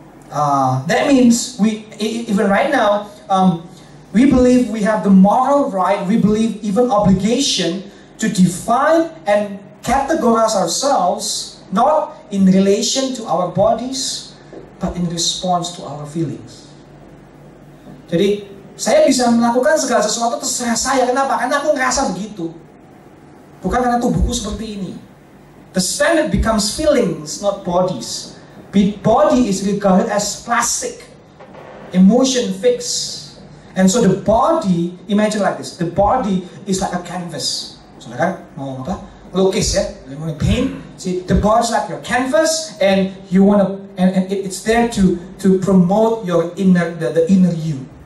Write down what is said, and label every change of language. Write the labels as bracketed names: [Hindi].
[English] That means even right now, we believe we have the moral right, we believe even obligation to define and categorize ourselves not in relation to our bodies, but in response to our feelings. [Indonesian] Jadi, saya bisa melakukan segala sesuatu terserah saya. Kenapa? Karena aku ngerasa begitu. Bukan karena tubuhku seperti ini. [English] The standard becomes feelings, not bodies. Body is regarded as plastic, emotion fixed. And so the body, imagine like this, the body is like a canvas. So [Indonesian] kan mau apa? Lukis ya, [English] you want to paint. See, the body is like your canvas, and you want to, and it's there to promote your the inner you.